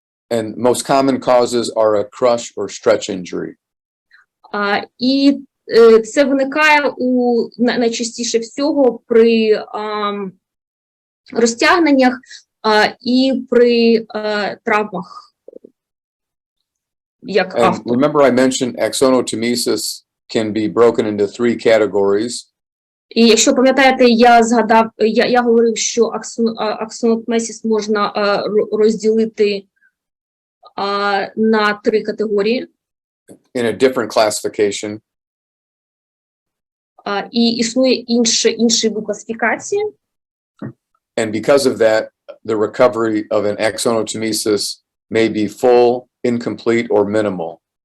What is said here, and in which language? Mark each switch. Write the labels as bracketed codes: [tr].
[en] And most common causes are a crush or stretch injury. [uk] І це виникає найчастіше всього при розтягненнях і при травмах. [en] And remember I mentioned axonotomesis can be broken into 3 categories. [uk] І якщо пам'ятаєте, я говорив, що аксонотмезіс можна розділити на 3 категорії. [en] In a different classification. [uk] І існує інший вид класифікації. [en] And because of that, the recovery of an axonotomesis may be full, incomplete, or minimal.